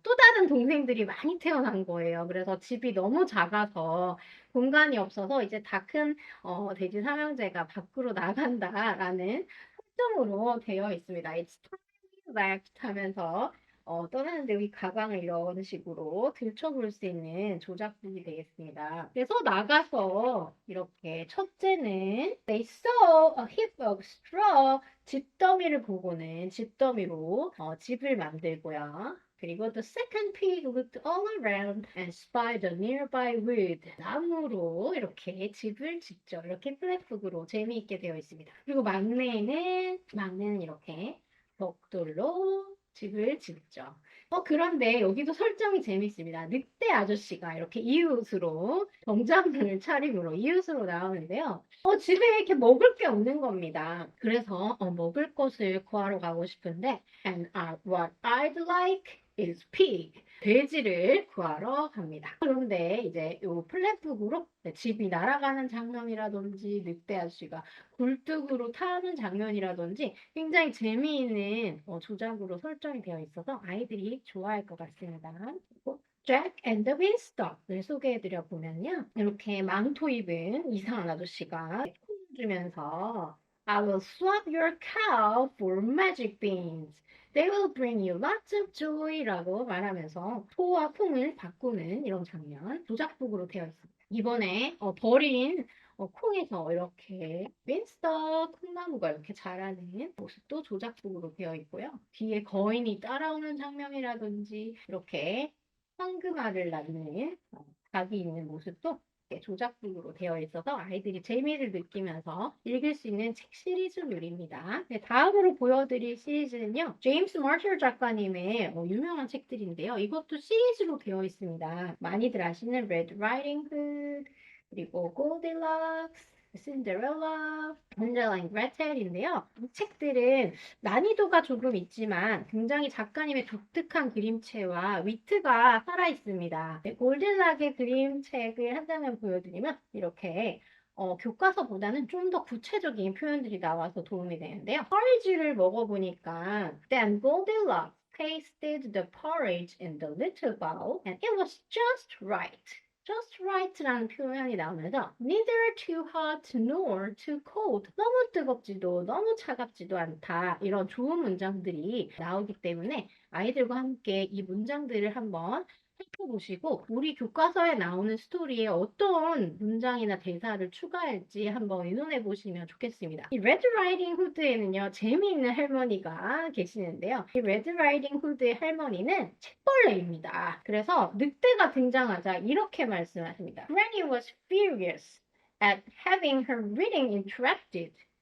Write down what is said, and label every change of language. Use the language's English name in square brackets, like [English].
[Korean] 또 다른 동생들이 많이 태어난 거예요. 그래서 집이 너무 작아서 공간이 없어서 이제 다 큰 돼지 삼형제가 밖으로 나간다라는 설정으로 되어 있습니다. [English] It's time left [Korean] 하면서 떠나는데 이 가방을 이런 식으로 들춰볼 수 있는 조작품이 되겠습니다. 그래서 나가서 이렇게 첫째는 [English] They saw a heap of straw. [Korean] 집더미를 보고는 집더미로 집을 만들고요. 그리고 [English] the second pig looked all around and spied a nearby wood. [Korean] 나무로 이렇게 집을 짓죠. 이렇게 플랫북으로 재미있게 되어 있습니다. 그리고 막내는 이렇게 벽돌로 집을 짓죠. 그런데 여기도 설정이 재밌습니다. 늑대 아저씨가 이렇게 이웃으로 정장을 차림으로 이웃으로 나오는데요. 집에 이렇게 먹을 게 없는 겁니다. 그래서 먹을 것을 구하러 가고 싶은데 [English] And what I'd like is pig. [Korean] 돼지를 구하러 갑니다. 그런데 이제 요 플랫북으로 집이 날아가는 장면이라든지 늑대 아저씨가 굴뚝으로 타는 장면이라든지 굉장히 재미있는 조작으로 설정이 되어 있어서 아이들이 좋아할 것 같습니다. 그리고 Jack and the Beanstalk을 소개해드려 보면요. 이렇게 망토 입은 이상한 아저씨가 콩 주면서 [English] I will swap your cow for magic beans. They will bring you lots of joy [Korean] 라고 말하면서 소와 콩을 바꾸는 이런 장면 조작북으로 되어 있습니다. 이번에 버린 콩에서 이렇게 윈스터 콩나무가 이렇게 자라는 모습도 조작북으로 되어 있고요. 뒤에 거인이 따라오는 장면이라든지 이렇게 황금알을 낳는 닭이 있는 모습도 이렇게 조작북으로 되어 있어서 아이들이 재미를 느끼면서 읽을 수 있는 책 시리즈물입니다. 네, 다음으로 보여드릴 시리즈는요. 제임스 마셜 작가님의 유명한 책들인데요. 이것도 시리즈로 되어 있습니다. 많이들 아시는 레드 라이딩 훗, 그리고 골디락스, 신데렐라, 헨젤 그레텔인데요. 이 책들은 난이도가 조금 있지만 굉장히 작가님의 독특한 그림체와 위트가 살아있습니다. 네, 골딜락의 그림책을 한 장면 보여드리면 이렇게 교과서보다는 좀 더 구체적인 표현들이 나와서 도움이 되는데요. 포리지를 먹어보니까 [English] Then Goldilocks tasted the porridge in the little bowl and it was just right. [Korean] just right라는 표현이 나오면서 [English] neither too hot nor too cold [Korean] 너무 뜨겁지도 너무 차갑지도 않다 이런 좋은 문장들이 나오기 때문에 아이들과 함께 이 문장들을 한번 살펴보시고 우리 교과서에 나오는 스토리에 어떤 문장이나 대사를 추가할지 한번 의논해 보시면 좋겠습니다. 이 레드 라이딩 후드에는요 재미있는 할머니가 계시는데요. 이 레드 라이딩 후드의 할머니는 책벌레입니다. 그래서 늑대가 등장하자 이렇게 말씀하십니다. [English] Granny was furious at having her reading interrupted.